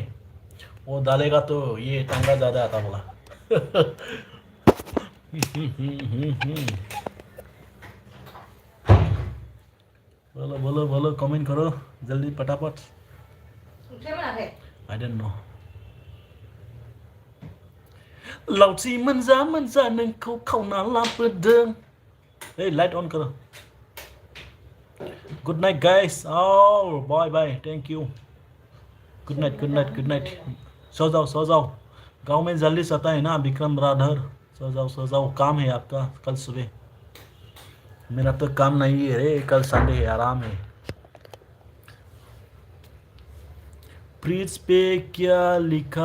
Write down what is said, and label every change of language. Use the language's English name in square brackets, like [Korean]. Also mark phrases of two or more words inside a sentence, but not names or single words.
[Hindi] वो डालेगा तो ये टंगा ज्यादा आता बोला। बोलो बोलो बोलो, कमेंट करो जल्दी फटाफट। [English] I don't know. [Bodo] लाउची मनजा मनजा नोंखौ खावना लाबोदों। [English] a light on करो। good night guys. oh bye bye, thank you. good night good night good night. [Hindi] सो जाओ सो जाओ, गांव में जल्दी सोता है ना विक्रम राधर। सो जाओ, काम है आपका कल सुबह। मेरा तो काम नहीं है रे, कल संडे है, आराम है। प्रीज पे क्या लिखा?